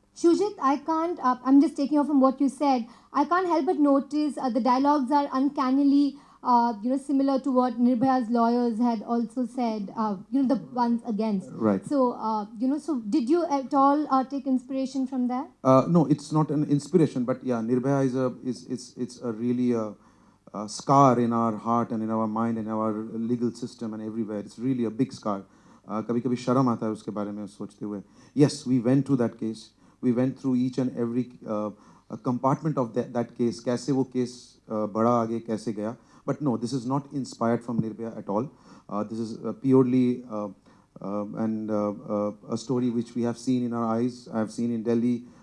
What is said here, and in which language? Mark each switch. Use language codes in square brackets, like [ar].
[en] Shujit, I can't, I'm just taking off from what you said. I can't help but notice the dialogues are uncannily, similar to what Nirbhaya's lawyers had also said, the ones against. Right. So, so did you at all take inspiration from that? No, it's not an inspiration, but yeah, Nirbhaya it's a really a scar in our heart and in our mind and our legal system and everywhere. It's really a big scar. [hi] कभी-कभी शर्म आता है उसके बारे में सोचते हुए. [en] Yes, we went through that case. We went through each and every compartment of that case. [hi] कैसे वो case बढ़ा आगे कैसे गया. [en] But no, this is not inspired from Nirbhaya at all. This is purely a story which we have seen in our eyes. I have seen in Delhi.